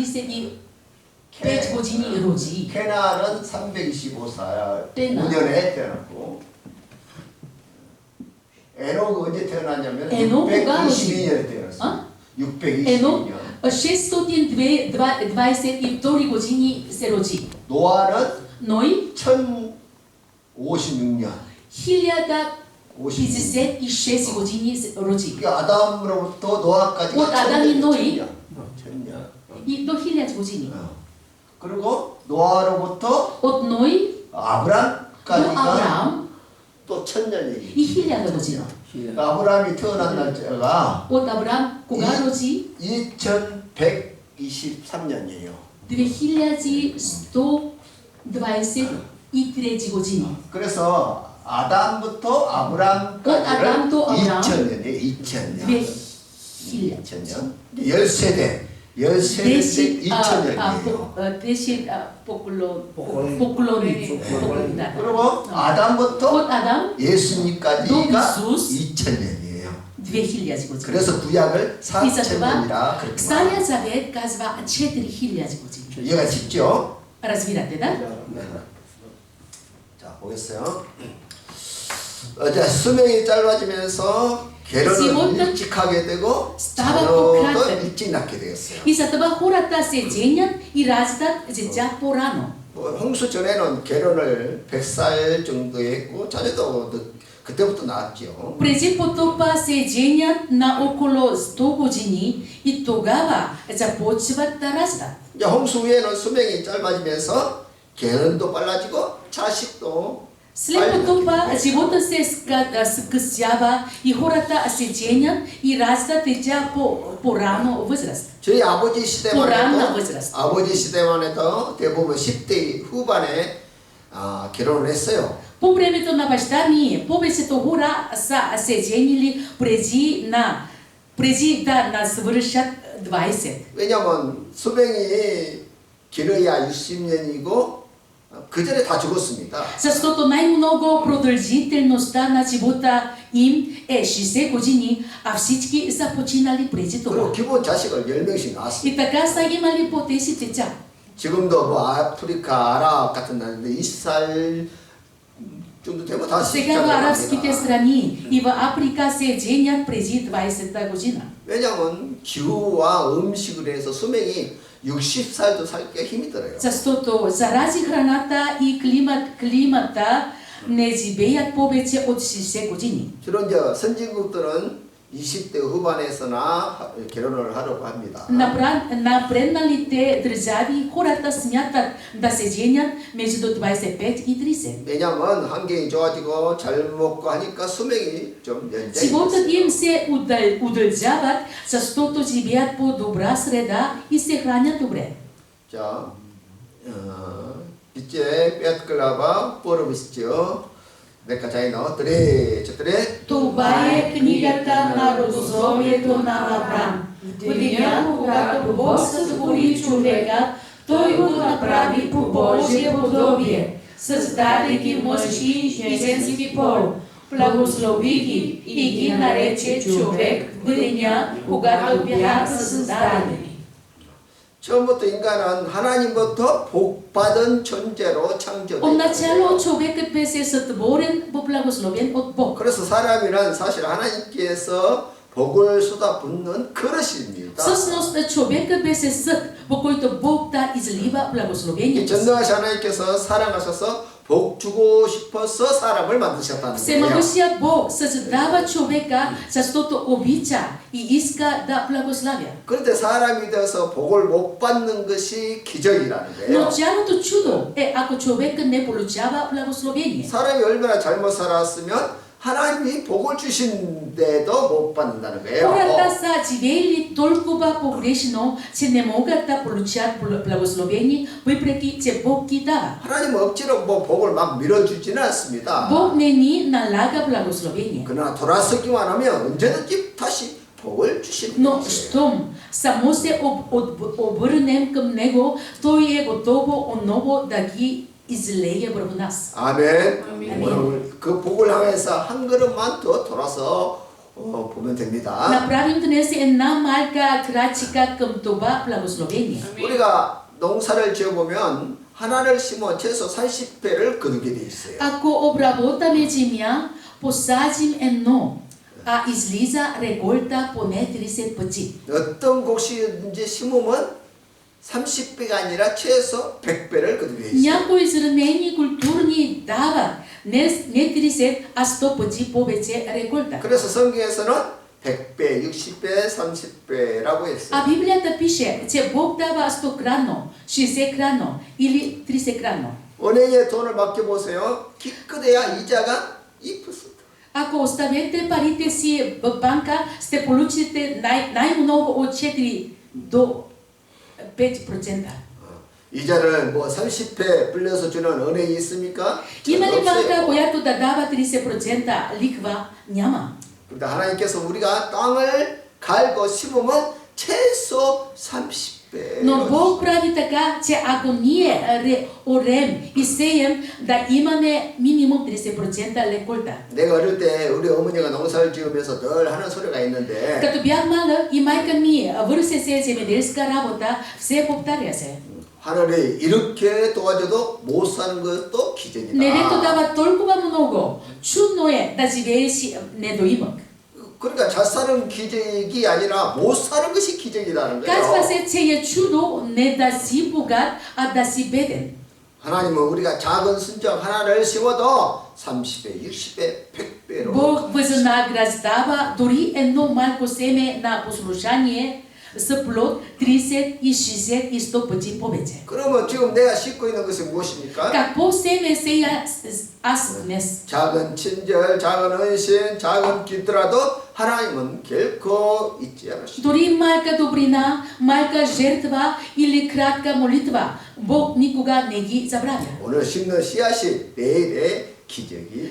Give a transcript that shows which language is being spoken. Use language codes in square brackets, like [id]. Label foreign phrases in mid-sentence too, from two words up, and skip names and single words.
[ko] 2셋 이 돼지고진이 이루어지. 케나는 325살 5년에 태어났고 에노그 언제 태어났냐면 622년에 태어났어요. 622년. [bg] 622 години се роди. [ko] 노아는 [bg] Ной [ko] 1056년. [bg] 1056 години се роди. [ko] 아담으로부터 노아까지가 곧 아담이 노이. 1000년. [bg] И до 1000 години. [ko] 그리고 노아로부터 [bg] От Ной до [ko] 아브람까지가 [bg] Авраам [ko] 또 1000년이에요. [bg] и 1000 година. [ko] 아브람이 태어난 날짜가 [bg] От Авраам кога роди? [ko] 2123년이에요. [bg] 2123 години. [ko] 그래서 아담부터 아브람까지는 2000년이에요. 2000년. 2000년. 10세대. 10세대 2000년이에요. [bg] 10 pokolonii. [ko] 그리고 아담부터 [bg] От Адам [ko] 예수님까지가 [bg] 또 이수스 [ko] 2000년이에요. [bg] 2000 години. [ko] 그래서 구약을 [bg] И за [ko] 4000년이라 [bg] това [ko] 그렇게 [bg] Старият завет казва 4000 години. [ko] 이해가 쉽죠? [bg] Разбирате, да? [ko] 자, 보겠어요. 자, 수명이 짧아지면서 결혼을 일찍 하게 되고 자녀도 일찍 낳게 되었어요. [bg] И за това хората се женят и раждат деца по-рано. [ko] 홍수 전에는 결혼을 100살 정도에 했고 자녀도 그때부터 낳았죠. [bg] Преди потопа се женят на около 100 години и тогава започват да раждат. [ko] 이제 홍수 후에는 수명이 짧아지면서 결혼도 빨라지고 자식도 [bg] След потопа живота се скъсява и хората се женят и раждат деца по-рано възраст. [ko] 저희 아버지 시대만 [bg] по-ранна [ko] 해도 [bg] възраст. [ko] 아버지 시대만 해도 대부분 10대 후반에 결혼을 했어요. [bg] По времето на баща ми повечето хора са се женили преди да навършат 20. [ko] 왜냐하면 수명이 길어야 60년이고 그 전에 다 죽었습니다. [bg] Защото най-много продължителността на живота им е 60 години, а всички са починали преди това. [ko] 그리고 기본 자식을 10명씩 낳았습니다. [bg] И така са имали по 10 деца. [ko] 지금도 뭐 아프리카, 아랍 같은 나라인데 20살 정도 되면 다 [bg] Сега в арабските страни и в Африка се женят преди 20-та година. [ko] 왜냐하면 기후와 음식을 해서 수명이 60살도 살기가 힘이 들어요. [bg] Защото заради храната и климата не живеят повече от 60 години. [ko] 주로 이제 선진국들은 20대 후반에서나 결혼을 하려고 합니다. [bg] Напредналите държави хората смятат да се женят между 25 и 30. [ko] 왜냐하면 환경이 좋아지고 잘 먹고 하니까 수명이 좀 연장이 [bg] Животът [ko] 있어요. [bg] им се удължават, защото живеят по добра среда и се хранят добре. [ko] 자, 이제 뼈클라바 포르비스죠. [bg] Нека заедно 3-4. Това е книгата на родословието на Авраам. В деня, когато Бог сътвори човека, той го направи по Божие подобие, създаде ги мъжки и женски пол, благослови ги и ги нарече човек в деня, когато бяха създадени. [ko] 처음부터 인간은 하나님부터 복받은 존재로 창조되었어요. [bg] Отначало човекът беше сътворен по благословен от Бог. [ko] 그래서 사람이란 사실 하나님께서 복을 쏟아붓는 그릇입니다. [bg] Всъщност човекът беше съд, по който Бог да излива благословението. [ko] 전능하신 하나님께서 사랑하셔서 복 주고 싶어서 사람을 만드셨다는 거예요. [bg] Всемогъщият Бог създава човека, защото обича и иска да благославя. [ko] 그런데 사람이 되어서 복을 못 받는 것이 기적이라는 [bg] Но [ko] 거예요. [bg] цялото чудо е ако човекът не получава благословение. [ko] 사람이 얼마나 잘못 살았으면 하나님이 복을 주신데도 못 받는다는 거예요. [bg] Хората са живеели толкова погрешно, че не могат да получат благословение, въпреки че Бог ги дава. [ko] 하나님은 억지로 뭐 복을 막 밀어주지는 않습니다. [bg] Бог не ни налага благословение. [ko] 그러나 돌아서기만 하면 언제든지 다시 복을 주시는 [bg] Но [ko] 거예요. [bg] щом само се обърнем към Него, Той е готово отново да ги излее върху нас. [ko] 아멘. 오늘 그 복을 향해서 한 걸음만 더 돌아서 보면 됩니다. [bg] Направим днес една малка крачка към това благословение. [ko] 우리가 농사를 지어보면 하나를 심어 최소 30배를 거두게 돼 있어요. [bg] Ако обработаме земя, посадим едно, а излиза реколта поне 30 пъти. [ko] 어떤 곡식인지 심으면 30배가 아니라 최소 100배를 거두게 돼 있어요. [bg] Някои зранени културни дават не 30, а 100 пъти повече реколта. [ko] 그래서 성경에서는 100배, 60배, 30배라고 했어요. [bg] А Библията пише, че Бог дава 100 крано, 60 крано или 30 крано. [ko] 은행에 돈을 맡겨보세요. 기껏해야 이자가 2%. [bg] Ако оставите парите си в банка, ще получите най-много от 4 до 5%. [ko] 이자를 뭐 30배 불려서 주는 은행이 있습니까? [bg] Има ли банка, [ko] 없어요. [bg] която да дава 30% лихва? Няма. [ko] 그런데 하나님께서 우리가 땅을 갈고 심으면 최소 30배. [bg] Но Бог прави така, че ако ние орем и сеем, да имаме минимум 30% леколта. [ko] 내가 어릴 때 우리 어머니가 농사를 지으면서 늘 하는 소리가 있는데 [bg] Като бях малък и майка ми върши се земеделска работа, все повтаря се. [ko] 하늘이 이렇게 도와줘도 못 사는 것도 기적이다. [bg] Небето дава толкова много. Чудно е да живееш недоимък. [ko] 그러니까 잘 사는 기적이 아니라 못 사는 것이 기적이라는 [bg] Казва [ko] 거예요. [bg] се, че е чудо не да си богат, а да си беден. [ko] 하나님은 우리가 작은 순정 하나를 심어도 30배, 60배, 100배로 [bg] Бог възнаграждава дори едно малко семе на послушание с плод 30 и 60 и 100 пъти повече. [ko] 그러면 지금 내가 싣고 있는 것이 무엇입니까? [bg] Какво семе сея аз днес? [ko] 작은 친절, 작은 헌신, 작은 기도라도 하나님은 결코 잊지 않으십니다. [bg] Дори малка добрина, малка жертва или кратка молитва, Бог никога не ги забравя. [ko] 오늘 심는 씨앗이 내일의 기적이.